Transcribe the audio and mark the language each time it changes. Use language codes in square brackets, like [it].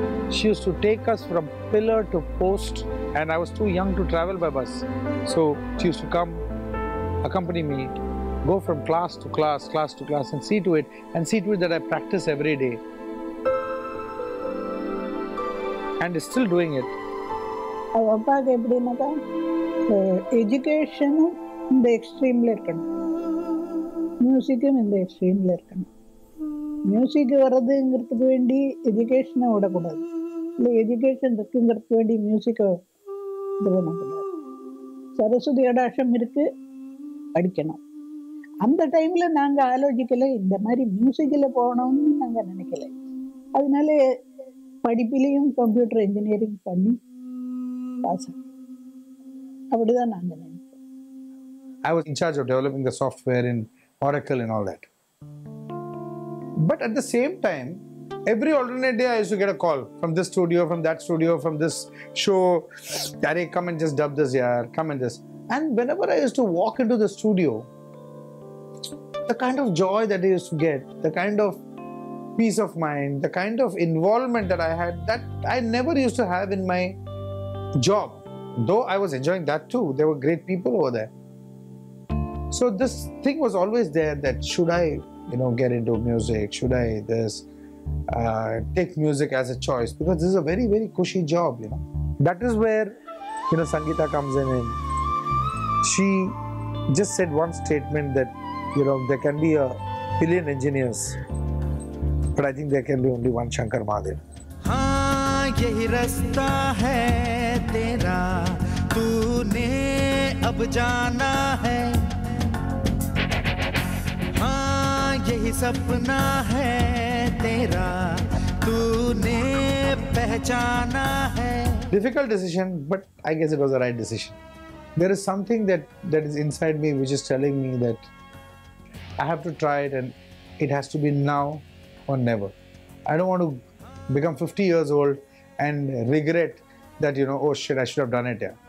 [en] She used to take us from pillar to post, and I was too young to travel by bus. So she used to come, accompany me, go from class to class, and see to it that I practice every day. And is still doing it. [ta] அப்பாவுக்கு எப்படின்னாக்கா எஜுகேஷனும் இந்த எக்ஸ்ட்ரீமில் இருக்கணும், மியூசிக்கும் இந்த எக்ஸ்ட்ரீமில் இருக்கணும். Music வர்றதுங்கிறதுக்கு வேண்டி எஜுகேஷனை விடக்கூடாது, இல்லை எஜுகேஷன் இருக்குங்கிறதுக்கு வேண்டி மியூசிக்கை இது பண்ணக்கூடாது. சரஸ்வதி கடாட்சம் இருக்குது, படிக்கணும். அந்த டைமில் நாங்கள் ஆலோசிக்கலை இந்த மாதிரி மியூசிக்கில் போகணும்னு நாங்கள் நினைக்கல. அதனால படிப்பிலையும் கம்ப்யூட்டர் இன்ஜினியரிங் பண்ணி பாஸ் அப்படிதான் நாங்கள் நினைப்போம். [en] I was in charge of developing the software in Oracle and all that. But at the same time, every alternate day I used to get a call from this studio, from that studio, from this show. Daddy, come and just dub this here, come and this. And whenever I used to walk into the studio, the kind of joy that I used to get, the kind of peace of mind, the kind of involvement that I had, that I never used to have in my job. Though I was enjoying that too. There were great people over there. So this thing was always there, that should I, get into music? Should I take music as a choice? Because this is a very, very cushy job, That is where, Sangeeta comes in, and she just said one statement that, there can be a billion engineers, but I think there can be only one Shankar Mahadevan. [hi] हाँ यही रास्ता है तेरा, तूने अब जाना है. हाँ यही सपना है तेरा, तूने पहचाना है. [en] Difficult decision, but I guess it was the right decision. There is something that is inside me which is telling me that I have to try it, and it has to be now or never. I don't want to become 50 years old and regret that, oh shit, I should have done it.